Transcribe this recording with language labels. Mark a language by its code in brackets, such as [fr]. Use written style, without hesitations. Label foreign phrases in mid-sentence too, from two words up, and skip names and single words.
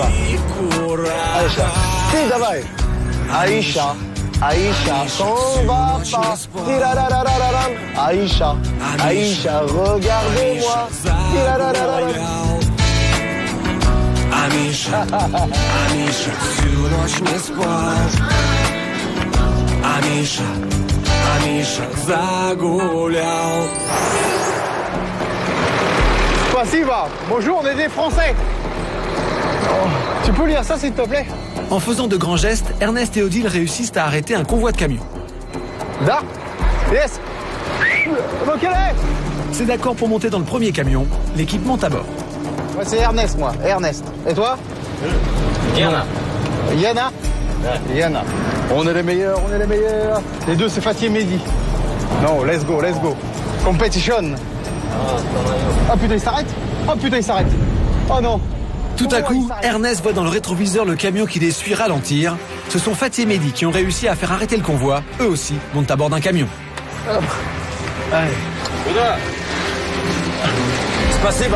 [fr] Aïcha. Si, давай. Aïcha. Aïcha, s'en va pas. Tirararararam. Aïcha. Aïcha, regardez-moi. Tirararararam. Aïcha, Aïcha, [ru] всю ночь не спать. [fr] Aïcha, Aïcha, [ru] загулял. Спасибо. [fr] Bonjour, on est des Français. Tu peux lire ça, s'il te plaît? En faisant de grands gestes, Ernest et Odile réussissent à arrêter un convoi de camions. Da? Yes. Ok. C'est d'accord pour monter dans le premier camion. L'équipe monte à bord. Moi, c'est Ernest, moi. Ernest. Et toi? Yana. Yana? Ouais. Yana. On est les meilleurs, on est les meilleurs. Les deux, c'est Fatih et Mehdi. Non, [en] let's go, let's go. Competition. [fr] Ah putain, il s'arrête. Oh putain, il s'arrête. Oh non. Tout à coup, Ernest voit dans le rétroviseur le camion qui les suit ralentir. Ce sont Fatih et Mehdi qui ont réussi à faire arrêter le convoi. Eux aussi montent à bord d'un camion. Allez. [ru] Spasiba.